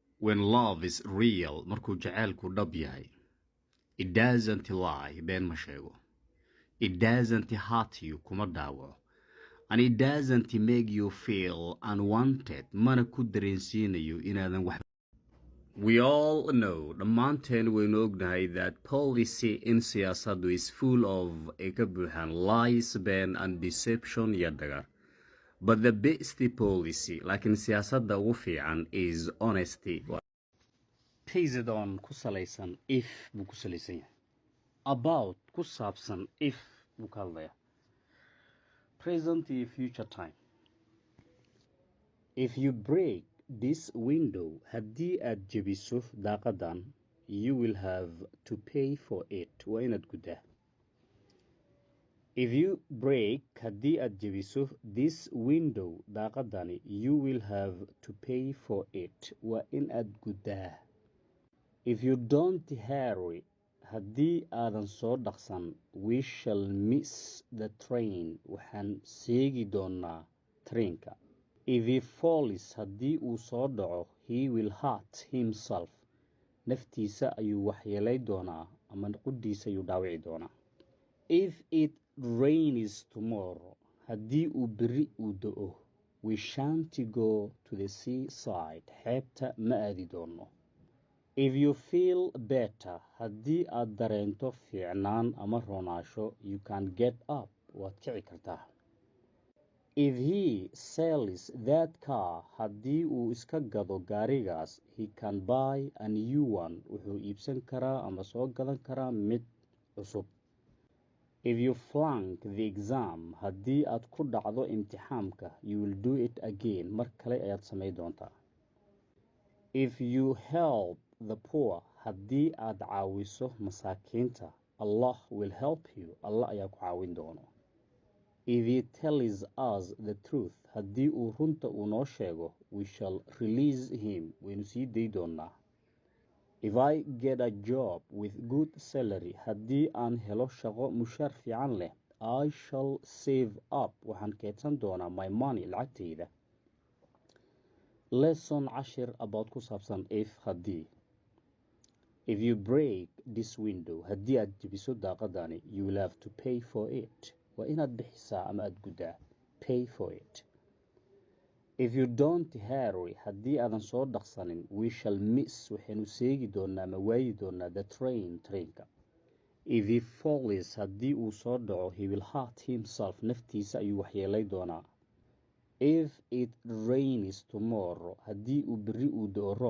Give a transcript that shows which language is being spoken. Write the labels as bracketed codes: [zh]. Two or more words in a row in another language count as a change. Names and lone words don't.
[en] when love is real, [so] markuu jacaylku dhab yahay, [en] it doesn't lie, [so] been ma sheego. [en] It doesn't hurt you, [so] kuma dhaawaco. [en] And it doesn't make you feel unwanted, [so] mana ku dareensiinayo inaadan wax. [en] We all know, [so] dhammaanteen waynu ognahay [en] that policy [so] in siyaasaddu [en] is full of [so] ay ka buuxaan lies, been [en] and deception [so] iyo dhagar. [en] But the best policy, [so] laakiin siyaasadda ugu fiican, [en] is honesty. Based on [so] ku salaysan if buu ku salaysan yahay. About ku saabsan if buu ka hadlaya. [en] Present iyo future time. If you break this window, [so] haddii aad jebiso daaqadan, [en] you will have to pay for it. [so] Waa inaad guddaa. [en] If you break, haddii aad jebiso this window, daaqadani, you will have to pay for it. [so] Waa in aad guddaa. [en] If you don't hurry, [so] haddii aadan soo dhaqsan, [en] we shall miss the train. [so] Waxaan seegi doonaa trainka. [en] If he falls, [so] haddii uu soo dhaco, [en] he will hurt himself. [so] Naftiisa ayuu waxyeelay doonaa ama quddiisa ayuu dhaawici doonaa. [en] If it rains tomorrow, [so] haddii uu berri uu da'o, [en] we shan't go to the seaside. [so] Xeebta ma aadi doono. [en] If you feel better, [so] haddii aad dareento fiicnaan ama roonaasho, [en] you can get up. [so] Waad kici kartaa. [en] If he sells that car, [so] haddii uu iska gado gaarigaas, [en] he can buy a new one. [so] Wuxuu iibsan karaa ama soo gadan karaa mid cusub. [en] If you flunk the exam, [so] haddii aad ku dhacdo imtixaamka, [en] you will do it again. [so] Mar kale ayaad samay doontaa. [en] If you help the poor, [so] haddii aad caawiso masaakiinta, [en] Allah will help you. [so] Allah ayaa ku caawin doono. [en] If he tells us the truth, [so] haddii uu runta uu noo sheego, [en] we shall release him. [so] Waynu sii day doonaa. [en] If I get a job with good salary, [so] haddii aan helo shaqo mushaar fiican leh, [en] I shall save up. [so] Waxaan keedsan doonaa [en] my money, [so] lacagtayda. [en] Lesson 10 about [so] ku saabsan if haddii. [en] If you break this window, [so] haddii aad jebiso daaqadani, [en] you will have to pay for it. [so] Waa inaad bixisaa ama aad guddaa. [en] Pay for it. If you don't hurry, [so] haddii aadan soo dhaqsanin, [en] we shall miss. [so] Waxaynu seegi doonaa ama waayi doonaa the trainka. [en] If he falls, [so] haddii uu soo dhaco, [en] he will hurt himself. [so] Naftiisa ayuu waxyeelay doonaa. [en] If it rains tomorrow, [so] haddii uu berri uu da'o roob,